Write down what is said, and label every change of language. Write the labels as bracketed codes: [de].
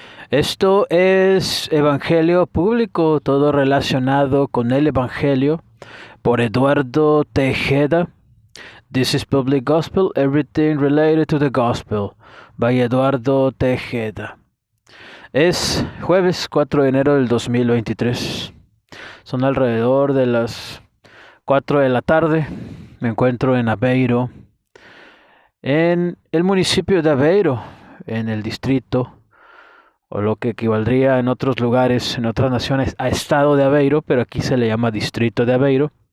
[es] Esto es Evangelio Público, todo relacionado con el Evangelio, por Eduardo Tejeda. [en] This is Public Gospel, everything related to the Gospel, by Eduardo Tejeda. [es] Es jueves 4 de enero del 2023. Son alrededor de las 4 de la tarde. Me encuentro en Aveiro, en el municipio de Aveiro, en el distrito, o lo que equivaldría en otros lugares, en otras naciones, a estado de Aveiro, pero aquí se le llama distrito de Aveiro.